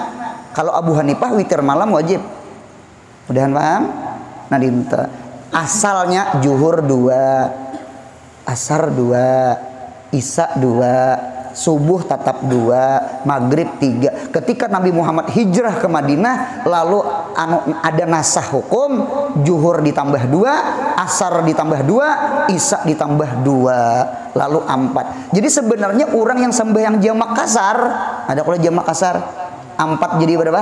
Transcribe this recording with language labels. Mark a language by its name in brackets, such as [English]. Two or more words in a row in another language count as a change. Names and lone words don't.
[Indonesian] Kalau Abu Hanifah witir malam wajib. Mudahan paham? Nah dinta asalnya zuhur 2, asar 2, isya 2, subuh tetap 2, maghrib 3. Ketika Nabi Muhammad hijrah ke Madinah, lalu ada nasah hukum, zuhur ditambah 2, asar ditambah 2, isya ditambah 2, lalu 4. Jadi sebenarnya orang yang sembahyang jamak kasar, ada kalau jamak kasar 4 jadi berapa?